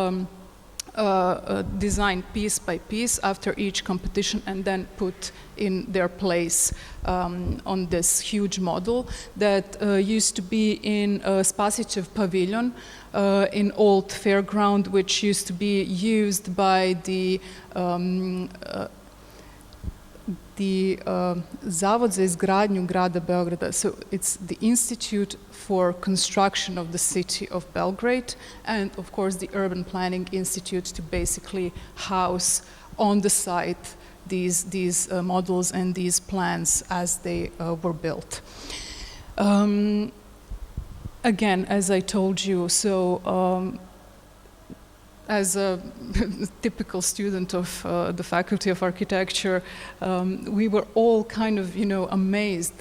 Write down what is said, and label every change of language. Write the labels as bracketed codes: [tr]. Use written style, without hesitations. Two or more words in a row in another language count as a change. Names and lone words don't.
[en] designed piece by piece after each competition and then put in their place on this huge model that used to be in Spasićev Pavilion in old fairground, which used to be used by the Zavod za izgradnju grada Beograda. So it's the Institute for Construction of the City of Belgrade, and of course the Urban Planning Institute to basically house on the site these models and these plans as they were built. Again, as I told you, so as a typical student of the Faculty of Architecture, we were all kind of, amazed.